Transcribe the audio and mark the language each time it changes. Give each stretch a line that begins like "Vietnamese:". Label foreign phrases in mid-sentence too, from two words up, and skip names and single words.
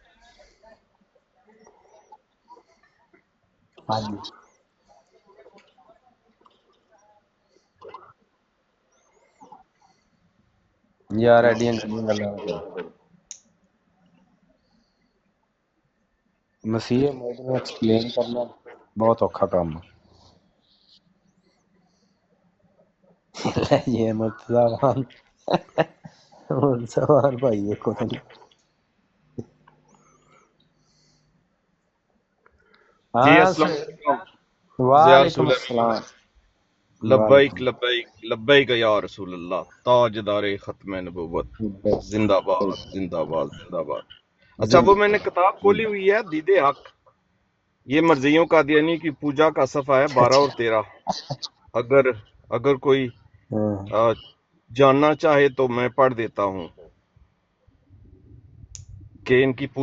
Punjabi: ਹਾਂਜੀ ਯਾਰ ਐਡੀਆਂ ਗੱਲਾਂ ਮਸੀਹ ਮੌਤ ਨੂੰ ਐਕਸਪਲੇਨ ਕਰਨਾ ਬਹੁਤ ਔਖਾ ਕੰਮ ਹੈ। ਇਹ ਮੁਸਲਮਾਨ ਮੁਸਲਮਾਨ ਭਾਈ ਦੇਖੋ ਤੁਸੀਂ।
Hindi: जी हाँ
Arabic: السلام عليكم يا वालेकुम रसूल अस्सलाम। लब्बैक वालेकुम لبيك لبيك يا رسول الله
Hindi: ताजदारे खत्म नबुव्वत जिंदाबाद जिंदाबाद जिंदाबाद। अच्छा, वो मैंने किताब खोली हुई है दीदे हक, ये मर्जियों का यानी कि पूजा का सफ़ा है 12 और 13। अगर अगर कोई जानना चाहे तो मैं पढ़ देता हूँ कि इनकी पूजा